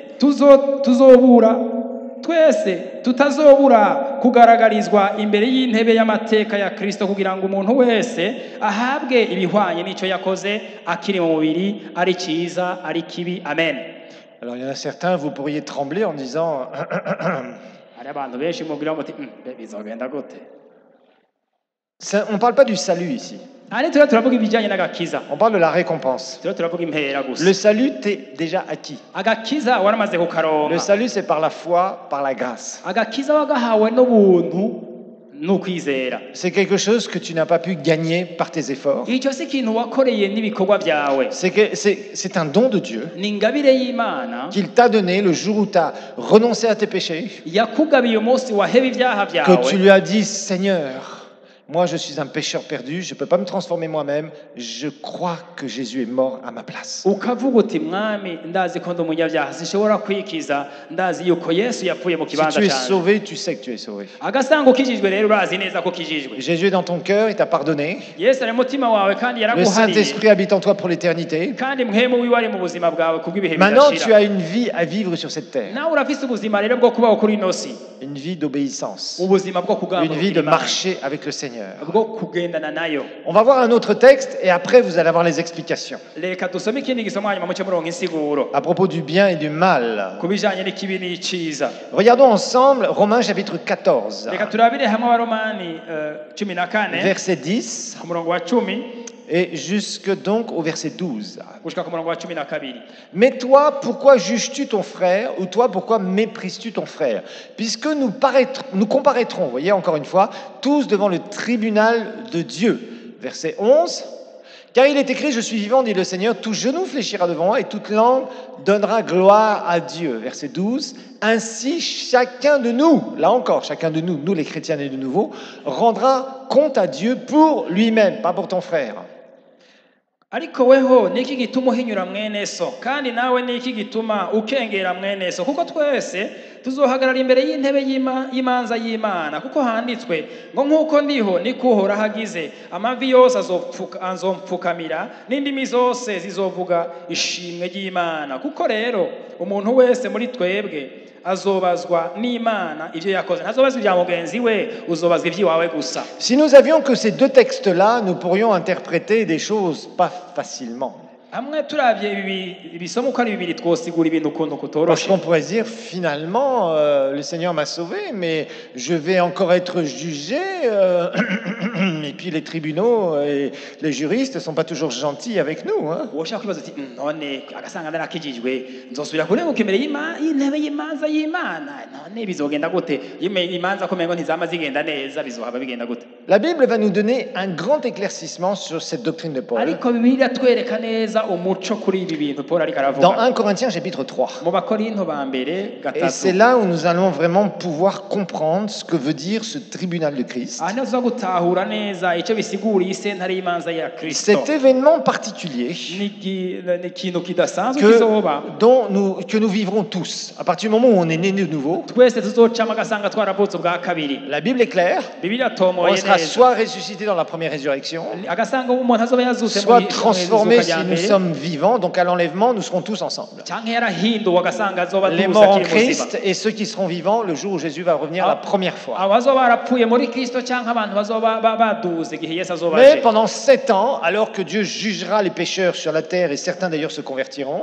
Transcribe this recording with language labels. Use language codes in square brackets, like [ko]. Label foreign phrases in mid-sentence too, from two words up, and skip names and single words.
[rn] tutazobura kugaragarizwa imbere y'intebe y'amateka ya Kristo, kugira ngo umuntu wese ahabwe ibihwanye n'icyo yakoze akiri mu mubiri, ari cyiza ari kibi. Amen. [fr] Alors il y en a certains, vous pourriez trembler en disant [rn] hari abantu benshi mubwira muti bizogenda gute. [fr] On ne parle pas du salut ici. [rn] turavuga ibijyanye n'agakiza, [fr] On parle de la récompense. [rn] turavuga impera gusa. [fr] Le salut t'est déjà acquis. [rn] Agakiza waramaze [fr] Le [rn] kukaronka, [fr] salut, c'est par la foi, par la grâce. [rn] agakiza wagahawe n'ubuntu n'ukwizera. [fr] C'est quelque chose que tu n'as pas pu gagner par tes efforts. [rn] Icyo si ikintu wakoreye n'ibikorwa byawe, [fr] C'est un don de Dieu [rn] ni ingabire y'Imana [fr] qu'il t'a donné le jour où tu as renoncé à tes péchés, [rn] yakugabiye umunsi waheba ibyaha [fr] que [rn] byawe, [fr] tu lui as dit, Seigneur, moi je suis un pécheur perdu, je ne peux pas me transformer moi-même, je crois que Jésus est mort à ma place. [rn] ukavuga uti mwami ndazi ko ndi umunyabyaha sinshobora kwikiza, ndazi yuko Yesu yapfuye mu [fr] Si [rn] kibanza [fr] tu es [rn] cyanjye. [fr] sauvé, tu sais que tu es sauvé. [rn] Agasanga ukijijwe rero urazi neza ko ukijijwe. [fr] Jésus est dans ton cœur, il t'a pardonné. [rn] Yesu ari mu mutima wawe kandi [fr] Le [rn] yaraguhariye, [fr] Saint-Esprit habite en toi pour l'éternité. [rn] kandi mwemu wiwe ari mu buzima bwawe kubw'ibihe [fr] Maintenant, tu [rn] bidashira. [fr] as une vie à vivre sur cette terre, [rn] nawe urafise ubuzima rero bwo kubaho kuri ino si, [fr] une vie d'obéissance, [rn] ubuzima bwo [fr] une vie de [rn] kugambira [fr] marcher avec le Seigneur. [rn] bwo kugendana nayo. [fr] On va voir un autre texte et après vous allez avoir les explications [rn] Reka dusome ikindi gisomo hanyuma muce muronka insiguro [fr] à propos du bien et du mal. [rn] ku bijanye n'ikibi n'iciza. [fr] Regardons ensemble Romains chapitre 14, [rn] Reka turabire hamwe Abaromani 14 [fr] verset 10 [rn] ku murongo wa 10 [fr] et jusque donc au verset 12. [rn] gushika ku murongo wa 12. [fr] Mais toi, pourquoi juges-tu ton frère, ou toi, pourquoi méprises-tu ton frère? Puisque nous comparaîtrons, vous voyez encore une fois, tous devant le tribunal de Dieu. Verset 11. Car il est écrit, je suis vivant, dit le Seigneur, tout genou fléchira devant moi et toute langue donnera gloire à Dieu. Verset 12. Ainsi, chacun de nous, là encore, chacun de nous, nous les chrétiens nés de nouveau, rendra compte à Dieu pour lui-même, pas pour ton frère. [rn] Ariko weho niki gituma uhinyura mwene so, kandi nawe niki gituma ukengera mwene so, kuko twese tuzohagarara imbere y'intebe y'imanza y'Imana, kuko handitswe ngo nk'uko ndiho niko Uhoraho hagize, amavi yose azompfukamira n'indimi zose zizovuga ishimwe ry'Imana. Kuko rero umuntu wese muri twebwe azobazwa n'Imana ivyo yakoze, ntazobazwa ibya mugenzi we, uzobazwa ivy'iwawe gusa. [fr] Si nous avions que ces deux textes-là, nous pourrions interpréter des choses pas facilement. [rn] hamwe turavye ibisomo uko ari bibiri twosigura ibintu ukuntu [fr] Parce [rn] kutoroshe. [fr] qu'on pourrait se dire, finalement, le Seigneur m'a sauvé, mais je vais encore être jugé. Et puis les tribunaux et les juristes ne sont pas toujours gentils avec nous. Hein. [rn] woshaka kwibaza uti none agasanga narakijijwe nzosubira kurenguka imbere y'intebe y'imanza y'Imana none bizogenda gute imanza ko mengo ntizama zigenda neza bizohaba bigenda gute. [fr] La Bible va nous donner un grand éclaircissement sur cette doctrine de Paul. [rn] ariko Bibiliya twereka neza umuco kuri ibi bintu Paul ariko [fr] Dans [rn] aravuga [fr] 1 Corinthiens chapitre 3. [rn] mu Bakorinto ba mbere [fr] Et c'est [rn] gatatu. [fr] là où nous allons vraiment pouvoir comprendre ce que veut dire ce tribunal de Christ. [rn] aha niho tuza gutahura neza icyo bisigura iyi sentare y'imanza ya Kristo. [fr] Cet événement particulier [rn] ni ikintu kidasanzwe kizoba [fr] que nous vivrons tous. À partir du moment où on est né de nouveau, [rn] twese tuzocamo agasanga twaravutse ubwa kabiri. [fr] la Bible est claire. [rn] Bibiliya [fr] On [rn] tomoye [fr] sera [rn] neza [fr] soit ressuscité dans la première résurrection, [rn] agasanga umuntu azoba yazutse mu [fr] soit transformé [rn] izuka [fr] si [rn] rya [fr] nous [rn] mbere, [fr] sommes vivants. Donc à l'enlèvement, nous serons tous ensemble. [rn] canke yarahinduwe agasanga azoba [fr] Les [rn] tuza [fr] morts en [rn] akiri muzima. [fr] Christ et ceux qui seront vivants le jour où Jésus va revenir la première fois. [rn] abazoba barapfuye muri Kristo canke abantu bazoba baduze igihe Yesu azoba [fr] Mais [rn] aje. [fr] pendant 7 ans, alors que Dieu jugera les pécheurs sur la terre, et certains d'ailleurs se convertiront,